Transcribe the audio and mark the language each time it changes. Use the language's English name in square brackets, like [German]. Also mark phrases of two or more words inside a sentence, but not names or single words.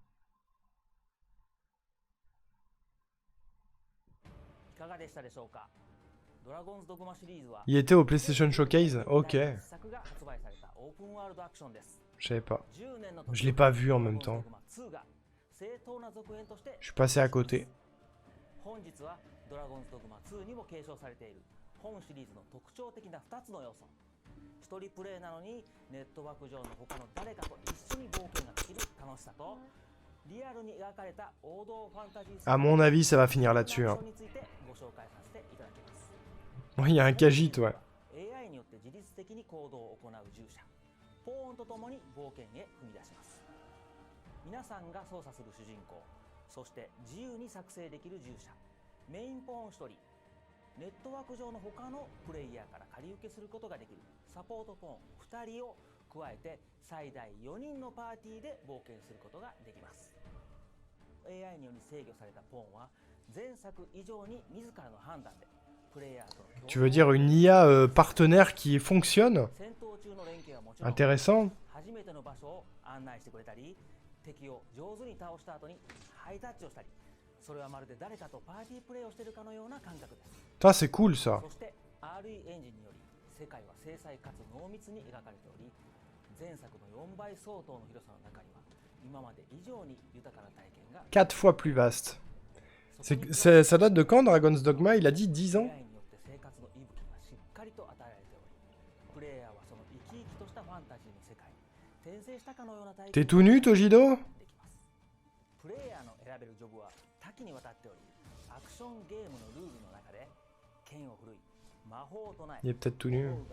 [French] Il était au PlayStation Showcase? Ok. Je savais pas. Je l'ai pas vu en même temps. Je suis passé à côté. [Japanese] 一人プレイなのにネットワーク上の他の誰かと一緒に冒険ができる楽しさとリアルに描かれた王道ファンタジー [French] À mon avis, ça va finir là-dessus. Hein. Oui, il y a un Khajiit, ouais. [Japanese] AI によって自律的に行動を行う従者ポーンとともに冒険へ踏み出します。皆さんが操作する主人公、そして自由に作成できる従者、メインポーン1人、ネットワーク上の他のプレイヤーから借り受けすることができるサポートポーン2人を加えて最大4人のパーティーで冒険することができます。 AI により制御されたポーンは前作以上に自らの判断でプレイヤーと [French] Tu veux dire une IA partenaire qui fonctionne? Intéressant. [Japanese] 初めての場所を案内してくれたり敵を上手に倒した後にハイタッチをしたりそれはまるで誰かとパーティープレイをしているかのような感覚です。 [French] Ça, c'est cool, ça. [Japanese] そして RE エンジンにより世界は精細かつ濃密に描かれており前作の4倍相当の広さの中には今まで以上に豊かな体験が [French] 4 fois plus vaste. Ça date de quand, Dragon's Dogma? Il a dit 10 ans? T'es tout nu, Tojido? Il est peut-être tout nu.